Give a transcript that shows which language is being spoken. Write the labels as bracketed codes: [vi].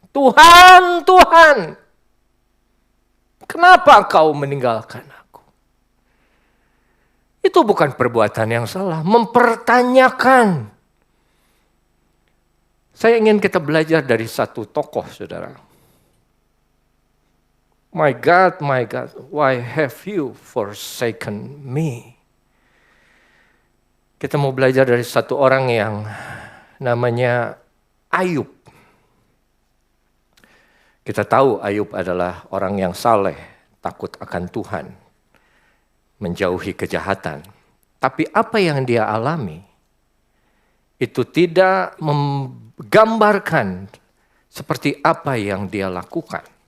[id] Tuhan, Tuhan, kenapa kau meninggalkan aku? Itu bukan perbuatan yang salah, mempertanyakan. Saya ingin kita belajar dari satu tokoh, saudara. [en] My God, why have you forsaken me? [id] Kita mau belajar dari satu orang yang namanya Ayub. Kita tahu Ayub adalah orang yang saleh, takut akan Tuhan, menjauhi kejahatan. Tapi apa yang dia alami, itu tidak menggambarkan seperti apa yang dia lakukan.